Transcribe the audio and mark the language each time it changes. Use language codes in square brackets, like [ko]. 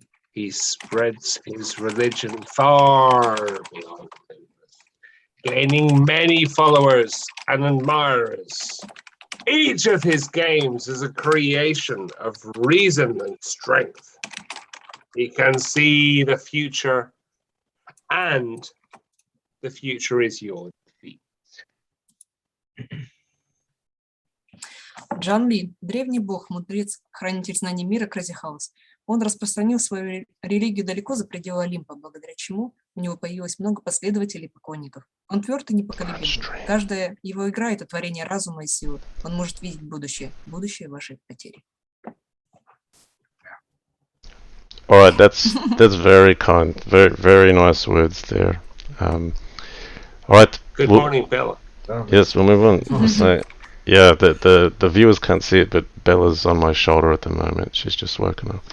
[en] He spreads his religion far beyond Olympus, gaining many followers and admirers. Each of his games is a creation of reason and strength. He can see the future, and the future is your defeat. [ru] Джан Ли, древний бог, мудрец, хранитель знаний мира Crazyhouse. Он распространил свою религию далеко за пределы Олимпа, благодаря чему у него появилось много последователей и поклонников. Он тверд и непоколебим. Каждая его игра – это творение разума и силы. Он может видеть будущее вашей потери. [en] All right, that's very kind, very nice words there. All right. Good morning, Bella. Yes, we'll move on. So, yeah, the viewers can't see it, but Bella's on my shoulder at the moment. She's just woken up.